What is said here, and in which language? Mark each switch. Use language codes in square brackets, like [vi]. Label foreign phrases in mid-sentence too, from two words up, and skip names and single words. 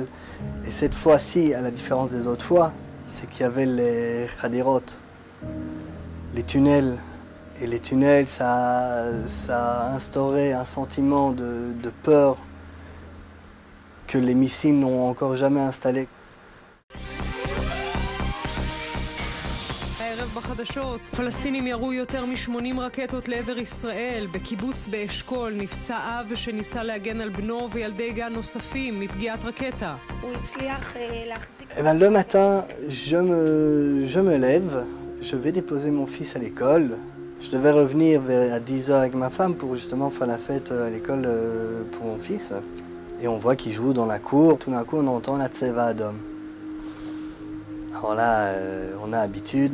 [fr] Et cette fois-ci, à la différence des autres fois, c'est qu'il y avait les khadirot, les tunnels. Et les tunnels, ça a instauré un sentiment de peur que les missiles n'ont encore jamais installé. [he] בחדשות. פלסטינים ירו יותר מ-80 רקטות לעבר ישראל. בקיבוץ באשכול נפצע אב שניסה להגן על בנו וילדי גן נוספים מפגיעת רקטה. הוא הצליח להחזיק... [fr] Le matin, je me lève, je vais déposer mon fils à l'école. Je devais revenir à 10h avec ma femme pour justement faire la fête à l'école pour mon fils. Et on voit qu'il joue dans la cour. Tout d'un coup, on entend la [he] צבע אדום. [fr] Alors là, on a l'habitude.